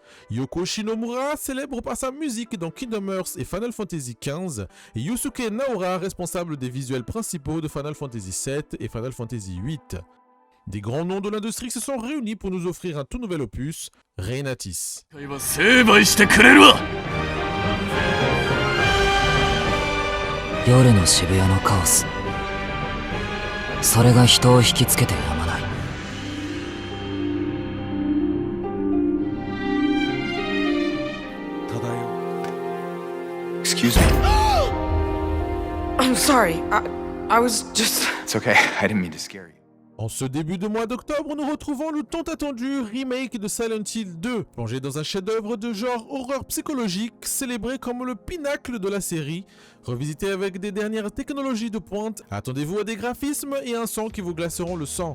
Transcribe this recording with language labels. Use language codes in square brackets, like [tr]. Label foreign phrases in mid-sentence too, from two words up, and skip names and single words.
[fr] Yoko Shinomura, célèbre par sa musique dans Kingdom Hearts et Final Fantasy XV, et Yusuke Naora, responsable des visuels principaux de Final Fantasy VII et Final Fantasy VIII. Des grands noms de l'industrie se sont réunis pour nous offrir un tout nouvel opus, Reinatis. [ja] 夜の渋谷のカオス、それが人を引きつけてやまない。 [en] Excuse me. I'm sorry. I was just... It's okay. I didn't mean to scare you. [fr] En ce début de mois d'octobre, nous retrouvons le tant attendu remake de Silent Hill 2, plongé dans un chef-d'œuvre de genre horreur psychologique, célébré comme le pinacle de la série, revisité avec des dernières technologies de pointe. Attendez-vous à des graphismes et un son qui vous glaceront le sang.